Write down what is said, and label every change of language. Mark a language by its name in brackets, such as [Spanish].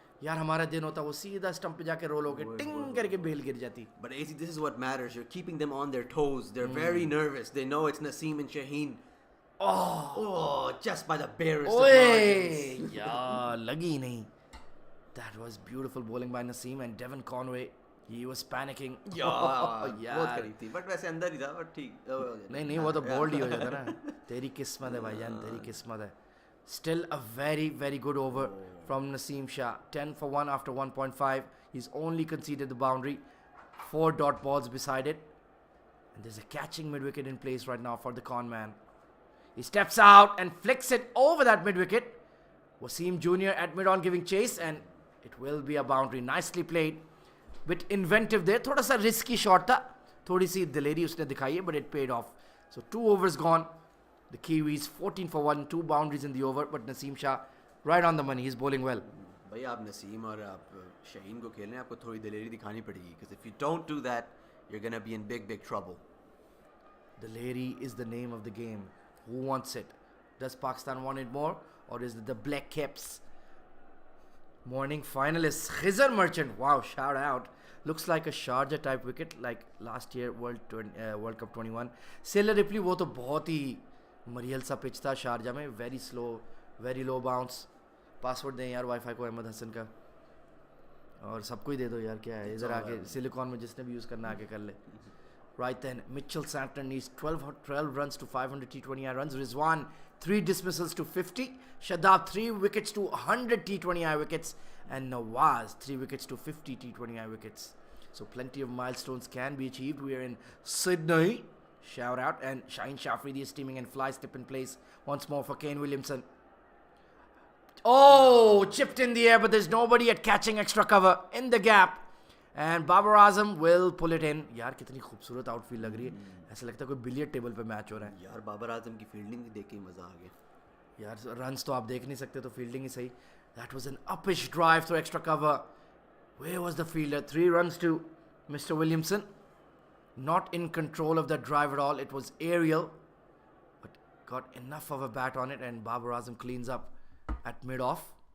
[Hindi] यार हमारा दिन होता वो सीधा स्टंप पे जाके रोल होके टिंग करके बेल गिर जाती. [English] But AC, this is what matters. You're keeping them on their toes. They're very nervous. They know it's Naseem and Shaheen. Oh, just by the barest of margins. [Hindi] यार लगी नहीं. [English] That was beautiful bowling by Naseem, and Devon Conway. He was panicking. [Hindi] बहुत करीब थी, but वैसे अंदर ही था, but ठीक. नहीं वो तो बोल्ड ही हो जाता ना. तेरी किस्मत है भाईजान, तेरी किस्मत है. [English] Still a very, very good over from Naseem Shah. 10 for 1 after 1.5. He's only conceded the boundary. 4 dot balls beside it. And there's a catching mid-wicket in place right now for the con man. He steps out and flicks it over that mid-wicket. Wasim Jr. at mid-on giving chase, and it will be a boundary. Nicely played. Bit inventive there. [Hindi] थोड़ा सा risky shot था. थोड़ी सी दिलेरी उसने दिखाई है, [English] but it paid off. So 2 overs gone. The Kiwis 14 for 1, 2 boundaries in the over, but Naseem Shah right on the money. He's bowling well. [Hindi] भाई आप नसीम और आप शाहीन को खेलने आपको थोड़ी दिलेरी दिखानी पड़ेगी, [English] because if you don't do that, you're gonna be in big trouble. Dileri is the name of the game. Who wants it? Does Pakistan want it more, or is it the Black Caps? Morning finalists Khizar Merchant. Wow, shout out. Looks like a Sharjah type wicket like last year World Cup 21. [Hindi] Sailor Ripley वो तो बहुत ही मरियल सा pitch था Sharjah में. [English] Very slow, very low bounce. [Hindi] Password दें यार wifi को अहमद हसन का, और सबको ही दे दो यार. क्या है इधर आके सिलिकॉन में जिसने भी यूज़ करना आके कर ले. [English] Right then, Mitchell Santner needs 12 runs to 500 T20I runs. Rizwan 3 dismissals to 50. Shadab 3 wickets to 100 T20I wickets. And Nawaz 3 wickets to 50 T20I wickets. So plenty of milestones can be achieved. We are in Sydney. Shout out. And Shaheen Shah Afridi is steaming and fly step in place once more for Kane Williamson. Oh, chipped in the air, but there's nobody at catching extra cover in the gap. And Babar Azam will pull it in. [Hindi] यार कितनी खूबसूरत outfield लग रही है. ऐसा लगता है कोई बिलियर्ड टेबल पे मैच हो रहा है. यार बाबर आजम की फील्डिंग देख के ही मजा आ गया. यार रन्स तो आप देख नहीं सकते तो फील्डिंग ही सही. [English] That was an uppish drive through extra cover. Where was the fielder? 3 runs to Mr. Williamson. Not in control of that drive at all. It was aerial, but got enough of a bat on it, and Babar Azam cleans up at mid-off.